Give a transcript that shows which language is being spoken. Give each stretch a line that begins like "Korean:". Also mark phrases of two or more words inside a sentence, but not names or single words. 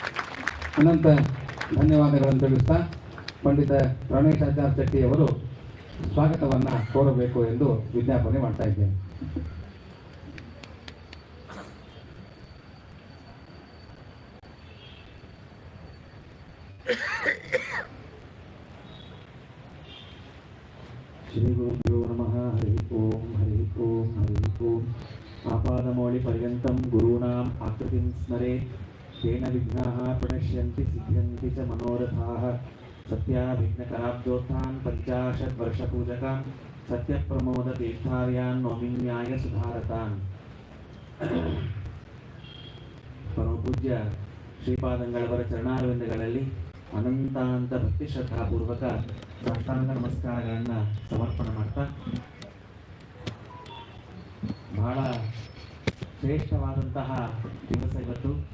Kannada: ಅನಂತ ಧನ್ಯವಾದಗಳನ್ನು ತಿಳಿಸ್ತಾ ಪಂಡಿತ ಪ್ರಾಣೇಶಾಚಾರ್ಯ ಶೆಟ್ಟಿಯವರು ಸ್ವಾಗತವನ್ನು ಕೋರಬೇಕು ಎಂದು ವಿಜ್ಞಾಪನೆ ಮಾಡ್ತಾ ಇದ್ದೇನೆ.
Sanskrit: ಶ್ರೀ ಗುರುಭ್ಯೋ ನಮಃ. ಹರಿ ಓಂ ಹರಿ ಓಂ ಹರಿ ಓಂ. ಆಪಾದಮೌಳಿ ಪರ್ಯಂತಂ ಗುರುಣಾಂ ಆಕೃತಿಂ ಸ್ಮರೆ ತೇನ ವಿಘ್ನಾಃ ಪ್ರಣಶ್ಯಂತಿ ಸಿದ್ಧ್ಯಂತಿ ಚ ಮನೋರಥಾಃ. ಸತ್ಯಾಭಿಘ್ನಕರಾಬ್ಜೋತ್ಥಾನ್ ಪಂಚಾಶತ್ ವರ್ಷಪೂಜಕಾನ್ ಸತ್ಯಪ್ರಮೋದ ತೀರ್ಥಾರ್ಯಾನ್ ನೌಮಿನ್ಯಾಯ ಸುಧಾರತಾನ್.
Kannada: ಪರಮಪೂಜ್ಯ ಶ್ರೀಪಾದಂಗಳವರ ಚರಣಾರವಿಂದಗಳಲ್ಲಿ ಅನಂತಾನಂತ ಭಕ್ತಿ ಶ್ರದ್ಧಾಪೂರ್ವಕ ಸಾಷ್ಟಾಂಗ ನಮಸ್ಕಾರಗಳನ್ನು ಸಮರ್ಪಣೆ ಮಾಡ್ತಾ, ಬಹಳ ಶ್ರೇಷ್ಠವಾದಂತಹ ದಿವಸ ಇವತ್ತು.